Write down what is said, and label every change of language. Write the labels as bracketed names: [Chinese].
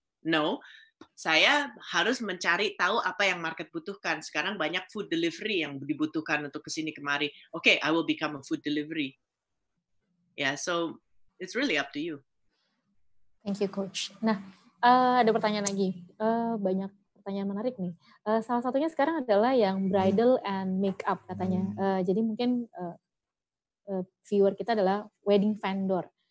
[Indonesian] No, saya harus mencari tahu apa yang market butuhkan. Sekarang banyak food delivery yang dibutuhkan untuk kesini kemari. [English] Okay, I will become a food delivery. Yeah, so it's really up to you. Thank you, Coach. [Indonesian] Nah, ada pertanyaan lagi. Banyak pertanyaan menarik nih. Salah satunya sekarang adalah yang bridal and makeup katanya. Jadi mungkin viewer kita adalah wedding vendor.